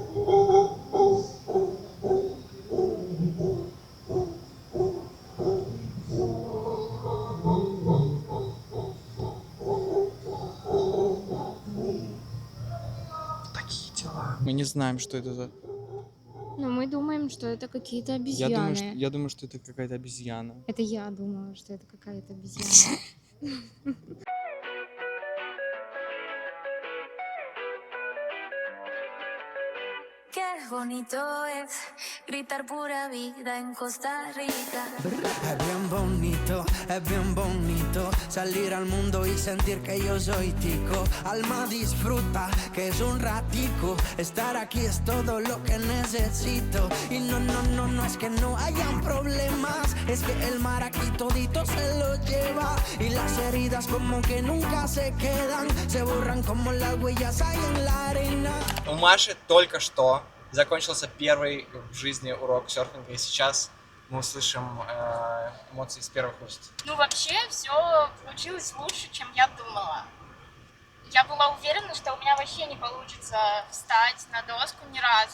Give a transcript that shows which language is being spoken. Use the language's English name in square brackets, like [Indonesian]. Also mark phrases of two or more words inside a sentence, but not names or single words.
[Russian] Такие дела. Мы не знаем, что это за... Но мы думаем, что это какие-то обезьяны. Я думаю, что это какая-то обезьяна. Это я думаю, что это какая-то обезьяна. [Spanish] Qué bonito es gritar pura vida en Costa Rica. Es bien bonito salir al mundo y sentir que yo soy tico. Alma disfruta, que es un ratico. Estar aquí es todo lo que necesito. Y no es que no hayan problemas. Es que el mar aquí todito se lo lleva. Y las heridas como que nunca se quedan. Se borran como las huellas hay en la arena. [Russian] У Маши только что закончился первый в жизни урок серфинга, и сейчас мы услышим эмоции с первых уст. Ну, вообще, все получилось лучше, чем я думала. Я была уверена, что у меня вообще не получится встать на доску ни разу.